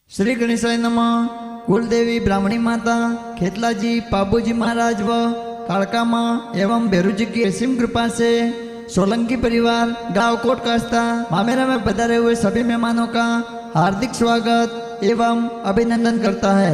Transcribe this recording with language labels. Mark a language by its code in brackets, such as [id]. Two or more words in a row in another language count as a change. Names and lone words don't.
[hi] श्री गणेशाय नमः। कुलदेवी ब्राह्मणी माता खेतलाजी पाबूजी महाराज व कालका माँ एवं भेरूजी की असीम कृपा से सोलंकी परिवार गांव कोटकास्ता मामेरा में पधारे हुए सभी मेहमानों का हार्दिक स्वागत एवं अभिनंदन करता है।